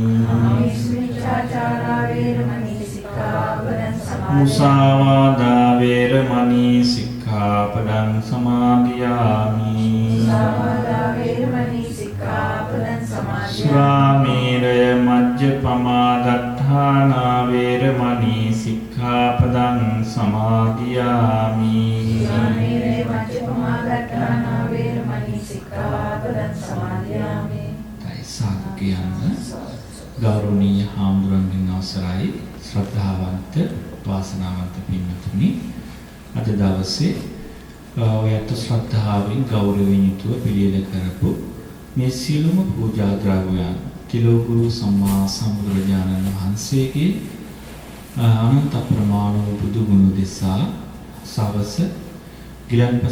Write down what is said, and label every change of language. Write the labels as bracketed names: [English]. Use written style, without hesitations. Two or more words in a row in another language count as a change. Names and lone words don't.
[Pali] मुसावादा वेरमणि सिक्खापदं समादियामि सुरामेरय मज्जपमा दत्ताना वेरमणि सिक्खापदं समादियामि [Sinhala] गौरवनीय हामुදුරන්ගෙන් අවසරයි ශ්‍රද්ධාවන්ත වාසනාවන්ත පින්වතුනි අද දවසේ ඔයත් ශ්‍රද්ධාවෙන් ගෞරවයෙන් යුතුව පිළියෙල කරපු මේ සියලුම පූජා ද්‍රව්‍යයන් තිලෝගුරු සම්මා සම්බුදුරජාණන් වහන්සේගේ අනන්ත ප්‍රමාණ වූ බුදු ගුණ දෙසා සවස ගිලන්පස